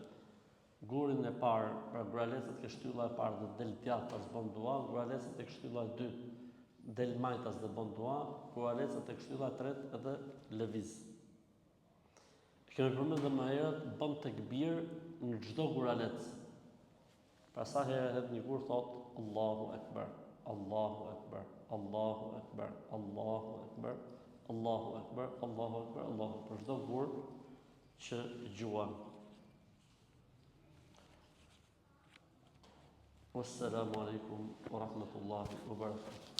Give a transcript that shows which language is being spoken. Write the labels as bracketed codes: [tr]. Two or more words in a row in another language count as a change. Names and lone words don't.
[sq] Gurin e parë, pra guralecet ke shtylla e parë dhe del djathtas bën dua, guralecet tek shtylla e dytë del majtas dhe bën dua, guralecet tek shtylla e tretë edhe lëviz. Kemi përmendur edhe më herët, bën tekbir në çdo guralec. Pra sa herë hedh një gur thot [ar] الله أكبر, الله أكبر, الله أكبر, الله أكبر, الله أكبر, الله أكبر, [sq] Allahu për çdo gur që gjuan. [ar] والسلام عليكم ورحمة الله وبركاته.